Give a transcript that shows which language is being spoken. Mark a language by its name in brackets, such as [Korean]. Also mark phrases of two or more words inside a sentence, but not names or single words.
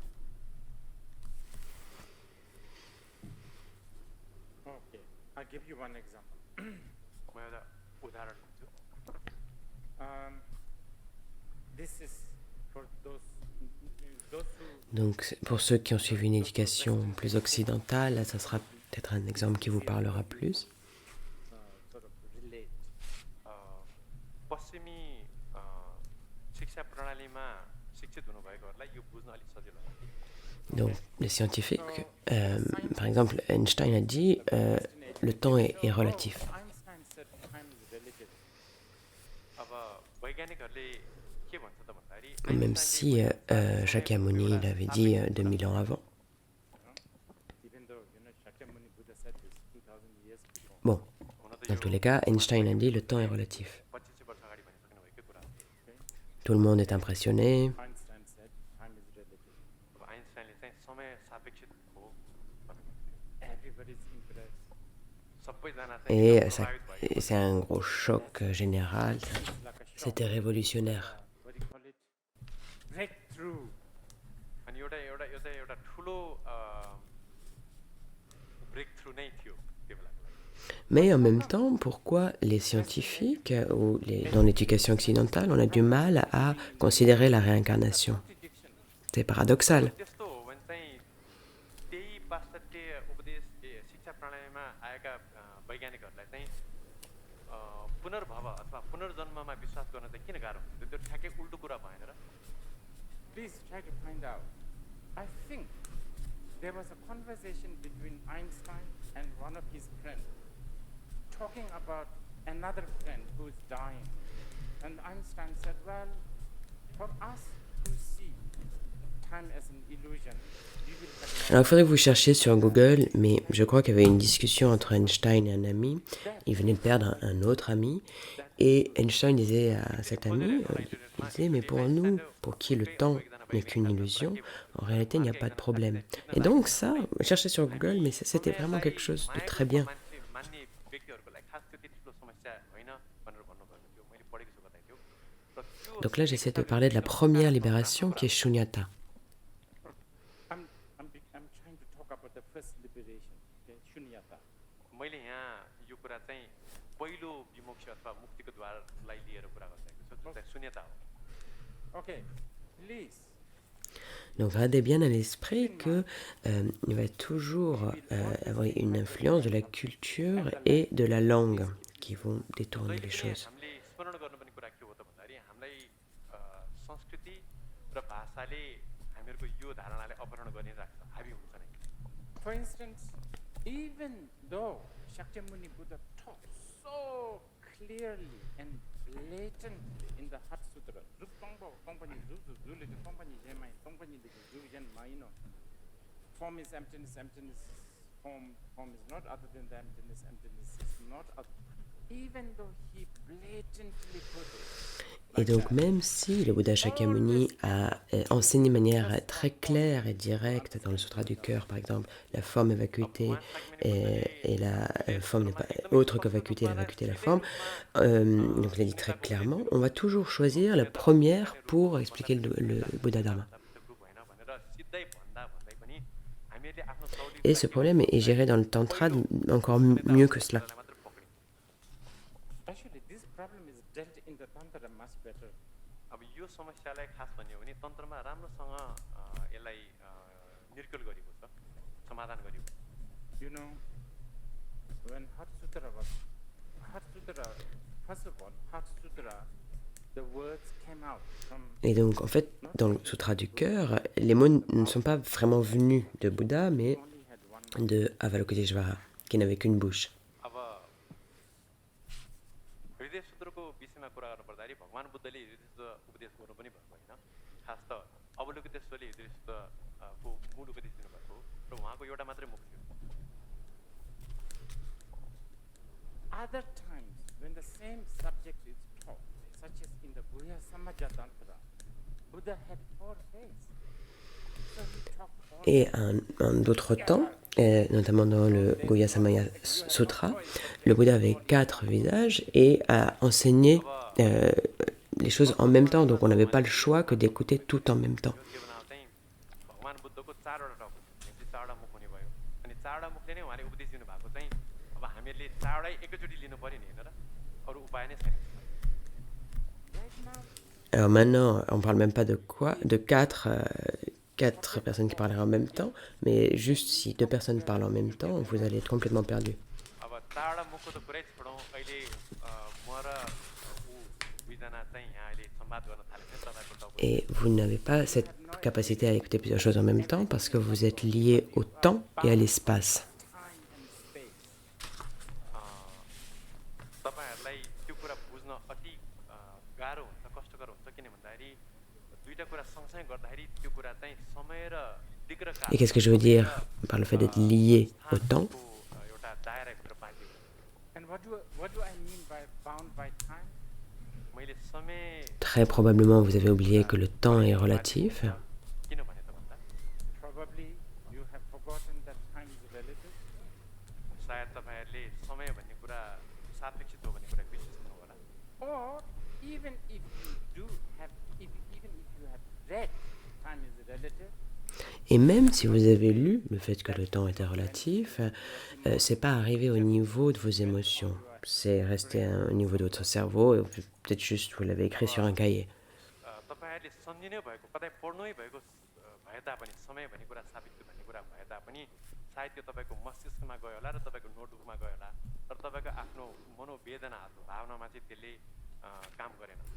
[English] okay. I'll give you one example. [Nepali] म एउटा उदाहरण दिन्छु [English] This is for those who [French] Donc, pour ceux qui ont suivi une éducation plus occidentale, là, ça sera peut-être un exemple qui vous parlera plus. [English] sort of relate. [Nepali] पश्चिमी शिक्षा प्रणालीमा शिक्षित हुनुभएकोहरूलाई यो बुझ्न अलिक सजिलो हुन्छ [French] Donc, les scientifiques, par exemple, Einstein a dit le temps est relatif. [English] Einstein said time is relative. [Nepali] अब वैज्ञानिकहरूले के भन्छ त भन्दाखेरि [French] Même si Shakyamuni l'avait dit 2000 ans avant. [English] Even though Shakyamuni Buddha said this 2000 years before. [French] Bon, [Nepali] हुन त [French] dans tous les cas, Einstein a dit le temps est relatif. [Nepali] 25 वर्ष अगाडि भनिसक्नु भएकै कुरा हो [French] Tout le monde est impressionné. [English] Einstein said time is relative. [Nepali] अब आइन्स्टाइनले चाहिँ समय सापेक्षित हो भनेको [English] Everybody's impressed. [Nepali] सबैजना [French] Et [Nepali] चाहिँ [French] ça, [Nepali] प्रभावित भयो [French] c'est un gros choc général. [English] It's like a shock. [French] C'était révolutionnaire. [English] What do you call it? Breakthrough. [Nepali] अनि एउटा एउटा यो चाहिँ एउटा ठुलो ब्रेक थ्रु नै थियो त्यो बेलाको लागि [French] Mais en même temps, pourquoi les scientifiques ou dans l'éducation occidentale, on a du mal à considérer la réincarnation? [English] Contradiction. [French] C'est paradoxal. [Nepali] त्यस्तो हो भने चाहिँ त्यही पाश्चात्य उपदेश शिक्षा प्रणालीमा आएका वैज्ञानिकहरूलाई चाहिँ पुनर्भव अथवा पुनर्जन्ममा विश्वास गर्न चाहिँ किन गाह्रो हुन्छ त्यो ठ्याक्कै उल्टो कुरा भएन र [English] Please try to find out. I think there was a conversation between Einstein and one of his friends talking about another friend who is dying. And Einstein said, well, for us who see time as an illusion, we will have [French] Alors, il faudrait que vous cherchiez sur Google, mais je crois qu'il y avait une discussion entre Einstein et un ami. Il venait de perdre un autre ami. Et Einstein disait à cet ami, il disait, mais pour nous, pour qui le temps n'est qu'une illusion, en réalité, il n'y a pas de problème. Et donc ça, cherchez sur Google, mais c'était vraiment quelque chose de très bien. [Nepali] मान्छे मान्ने व्यक्तिहरूको लागि खास त्यो त्यति ठुलो समस्या होइन भनेर भन्नुभएको थियो मैले पढेको छु कतै त्यो र त्यो [French] Donc là, j'essaie de parler de la première libération qui est Shunyata. [English] I'm trying to talk about the first liberation, okay, Shunyata. [Nepali] मैले यहाँ यो कुरा चाहिँ पहिलो विमोक्ष अथवा मुक्तिको द्वारलाई लिएर कुरा गरिरहेको छु जुन चाहिँ शून्यता हो [English] Okay, please. [French] Donc gardez bien à l'esprit que il va toujours avoir une influence de la culture et de la langue qui vont détourner les choses. [Nepali] हामीले स्मरण गर्नुपर्ने कुरा के हो त भन्दाखेरि हामीलाई संस्कृति र भाषाले हामीहरूको यो धारणालाई अपहरण गरिरहेको छ हाबी हुन्छ नै [English] For instance, even though Shakyamuni Buddha taught so clearly and blatantly in the Heart Sutra, form is emptiness, emptiness is form, form is not other than the emptiness, emptiness is not other. Even though he blatantly put it, [French] Et donc même si le Bouddha Shakyamuni a enseigné de manière très claire et directe dans le Sutra du cœur, par exemple, la forme est vacuité et la forme n'est pas autre que vacuité, la vacuité la forme, donc il a dit très clairement, on va toujours choisir la première pour expliquer le Bouddha Dharma. Et ce problème est géré dans le Tantra encore mieux que cela. [English] actually this problem is dealt in the Tantra much better. [Nepali] अब यो समस्यालाई खास भन्यो भने तन्त्रमा राम्रोसँग यसलाई निर्कुल गरिएको छ समाधान गरिएको छ [English] You know, when Heart Sutra was, Heart Sutra, first of all, Heart Sutra, the words came out from [French] Et donc en fait, dans le Sutra du cœur, les mots ne sont pas vraiment venus de Bouddha, mais [English] only had one. [French] de Avalokiteshvara, qui n'avait qu'une bouche. [Nepali] अब हृदय सूत्रको विषयमा कुरा गर्नुपर्दाखेरि भगवान् बुद्धले हृदय सूत्र उपदेश गर्नु पनि भएको होइन खास त अवलोकितेश्वरले हृदय सूत्रको मूल उपदेश दिनुभएको हो र उहाँको एउटा मात्रै मुख थियो [English] Other times, when the same subject is taught, such as in the Guhya Samaja Tantra, Buddha had 4 faces. So he talked all [French] Et en d'autres temps, notamment dans le Guhya Samaya Sutra, le Bouddha avait 4 visages et a enseigné les choses en même temps. Donc on n'avait pas le choix que d'écouter tout en même temps. [Nepali] यो के बनाउँदा चाहिँ भगवान् बुद्धको 4वटा टाउको भनेपछि 4वटा मुख हुने भयो अनि 4वटा मुखले नै उहाँले उपदेश दिनुभएको चाहिँ अब हामीहरूले 4वटै एकैचोटि लिनु पर्यो नि होइन र अरू उपाय नै छैन [English] right now. [French] Alors maintenant, on ne parle même pas de quoi, de 4 personnes qui parleraient en même temps, mais juste si 2 personnes parlent en même temps, vous allez être complètement perdu. [Nepali] अब 4वटा मुखको त कुरै छोडौँ अहिले म र ऊ दुईजना चाहिँ यहाँ अहिले संवाद गर्न थालेको छ तपाईँको टाउको [French] Et vous n'avez pas cette capacité à écouter plusieurs choses en même temps parce que vous êtes lié au temps et à l'espace. [English] Time and space. [Nepali] तपाईँहरूलाई त्यो कुरा बुझ्न अति गाह्रो हुन्छ कष्टकर हुन्छ किन भन्दाखेरि दुईवटा कुरा सँगसँगै गर्दाखेरि त्यो कुरा चाहिँ समय र दिग र काल [French] Et qu'est-ce que je veux dire par le fait d'être lié au temps? [Nepali] को एउटा दायराभित्र बाँधिएको [English] And what do I mean by bound by time? [Nepali] मैले समय [French] Très probablement, vous avez oublié que le temps est relatif. [Nepali] किन भने त भन्दा [English] Probably you have forgotten that time is relative. [Nepali] सायद तपाईँहरूले समय भन्ने कुरा सापेक्षित हो भन्ने कुरा बिर्सिसक्नु होला [English] Or even if you do have, even if you have read time is relative, [French] Et même si vous avez lu le fait que le temps était relatif, c'est pas arrivé au niveau de vos émotions. C'est resté au niveau de votre cerveau et peut-être juste vous l'avez écrit sur un cahier. [Nepali] तपाईँहरूले सम्झिनै भएको कतै पढ्नै भएको भए तापनि समय भन्ने कुरा साबित भन्ने कुरा भए तापनि सायद त्यो तपाईँको मस्तिष्कमा गयो होला र तपाईँको नोटबुकमा गयो होला तर तपाईँको आफ्नो मनोवेदनाहरू भावनामा चाहिँ त्यसले काम गरेन